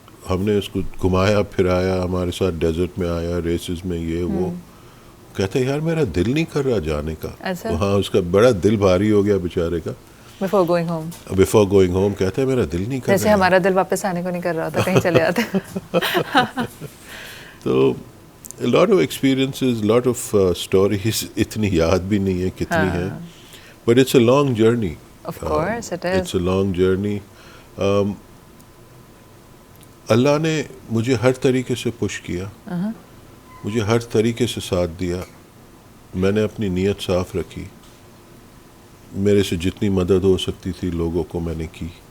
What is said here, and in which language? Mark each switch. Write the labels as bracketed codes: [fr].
[ur] ہم نے اس کو گھمایا پھرایا, ہمارے ساتھ ڈیزرٹ میں آیا, ریسز میں, یہ وہ کہتا ہے یار میرا دل نہیں کر رہا جانے کا. اچھا. وہاں اس کا بڑا دل بھاری ہو گیا بیچارے کا. [en] Before going home. Before going home [ur] کہتا ہے میرا دل نہیں کر رہا. جیسے ہمارا دل واپس آنے کو نہیں کر رہا تھا, کہیں چلے جاتے. [en] تو a lot of experiences, lot of stories, [ur] اتنی یاد بھی نہیں ہے کتنی ہیں, [en] but it's a long journey. Of course it is. It's a long journey. [ur] اللہ نے مجھے ہر طریقے سے پش کیا, مجھے ہر طریقے سے ساتھ دیا. میں نے اپنی نیت صاف رکھی, میرے سے جتنی مدد ہو سکتی تھی لوگوں کو میں نے کی.